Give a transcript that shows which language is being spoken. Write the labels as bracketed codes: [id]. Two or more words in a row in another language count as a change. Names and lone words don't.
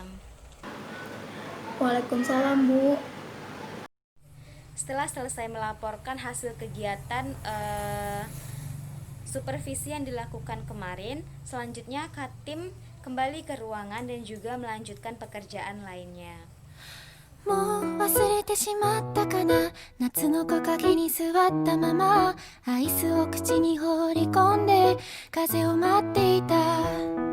[id] Waalaikumsalam Bu. Setelah selesai melaporkan hasil kegiatan supervisi yang dilakukan kemarin, selanjutnya Katim kembali ke ruangan dan juga melanjutkan pekerjaan lainnya. [ja] もう忘れてしまったかな夏の木陰に座ったままアイスを口に放り込んで風を待っていた